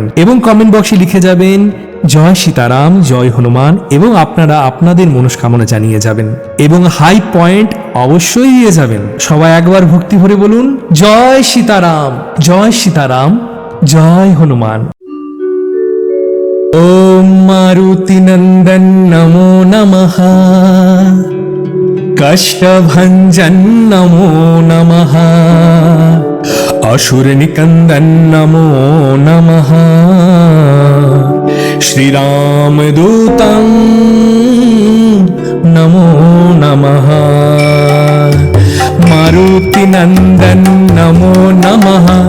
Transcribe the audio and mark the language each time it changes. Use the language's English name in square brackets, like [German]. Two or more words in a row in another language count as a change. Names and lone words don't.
[Bangla] এবং কমেন্ট বক্সে লিখে যাবেন জয় সীতারাম, জয় হনুমান, এবং আপনারা আপনাদের মনস্কামনা জানিয়ে যাবেন এবং [English] high point [Bangla] অবশ্যই দিয়ে যাবেন। সবাই একবার ভক্তি ভরে বলুন জয় সীতারাম, জয় সীতারাম, জয় হনুমান। [Hindi] ओम मारुति नंदन नमो नमः, कष्टभंजन नमो नमः, असुर निकंदन नमो नमः, श्री राम दूतम नमो नमः, मारुति नंदन नमो नमः,